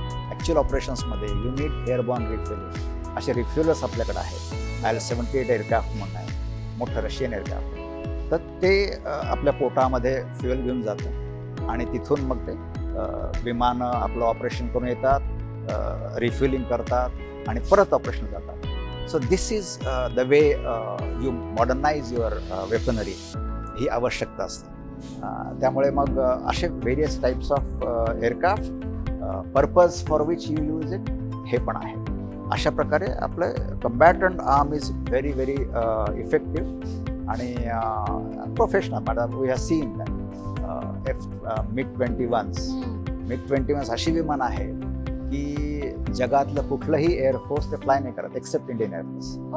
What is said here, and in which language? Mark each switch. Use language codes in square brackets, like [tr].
[mr] Actual ऑपरेशन्समध्ये [en] You need airborne refuelling. [mr] असे रिफ्युलर्स आपल्याकडे आहेत. IL-78 एअरक्राफ्ट म्हणून आहे, मोठं रशियन एअरक्राफ्ट. तर ते आपल्या पोटामध्ये फ्युएल घेऊन जातं आणि तिथून मग ते विमानं आपलं ऑपरेशन करून येतात, रिफ्युलिंग करतात आणि परत ऑपरेशन जातात. [en] So this is the way you modernise your weaponry. [mr] ही आवश्यकता असते. त्यामुळे मग असे various types of aircraft [en] purpose for which you use it [mr] हे पण आहे. अशा प्रकारे आपलं कम्बॅटंट arm [en] is very very effective [mr] आणि professional. [en] madam we have seen [mr] MiG-21 अशी विमान आहे की जगातलं कुठलंही एअरफोर्स ते फ्लाय नाही करत एक्सेप्ट इंडियन एअरफोर्स.